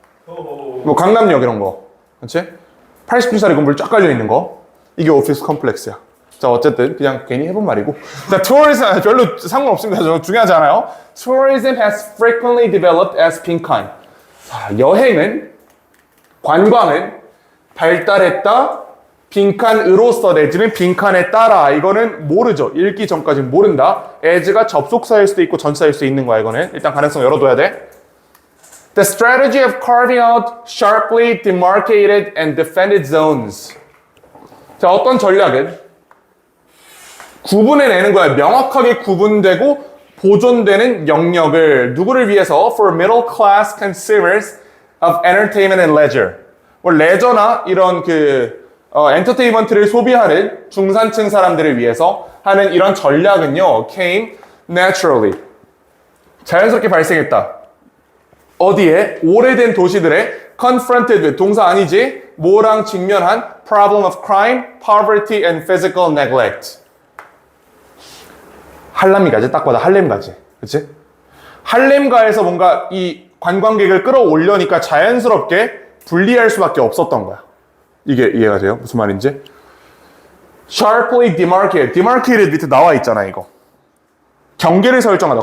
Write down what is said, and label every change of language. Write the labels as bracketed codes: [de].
[ko] 뭐 강남역 이런 거. 그렇지? 80층짜리 건물 쫙 깔려있는 거. 이게 오피스 컴플렉스야. 자, 어쨌든 그냥 괜히 해본 말이고. 자, tourism 별로 상관없습니다. 저 중요하지 않아요. [en] Tourism has frequently developed as 빈칸. [ko] 자, 여행은, 관광은 발달했다. 빈칸으로서 내지는 빈칸에 따라. 이거는 모르죠. 읽기 전까지는 모른다. as가 접속사일 수도 있고 전치사일 수도 있는 거야. 이거는 일단 가능성 열어둬야 돼. [en] The strategy of carving out sharply demarcated and defended zones. [ko] 자, 어떤 전략은 구분해내는 거야. 명확하게 구분되고 보존되는 영역을 누구를 위해서? [en] For middle class consumers of entertainment and leisure. [ko] 뭐 레저나 이런 엔터테인먼트를 소비하는 중산층 사람들을 위해서 하는 이런 전략은요, [en] came naturally. [ko] 자연스럽게 발생했다. 어디에? 오래된 도시들의 [en] confronted with, [ko] 동사 아니지? 뭐랑 직면한 [en] problem of crime, poverty and physical neglect. [ko] 할람가지, 딱 봐도 할렘가지. 그치? 할렘가에서 뭔가 이 관광객을 끌어올려니까 자연스럽게 분리할 수밖에 없었던 거야. 이게 이해가 돼요? 무슨 말인지? [en] Sharply demarcated. [ko] demarcated 밑에 나와 있잖아, 이거. 경계를 설정하다.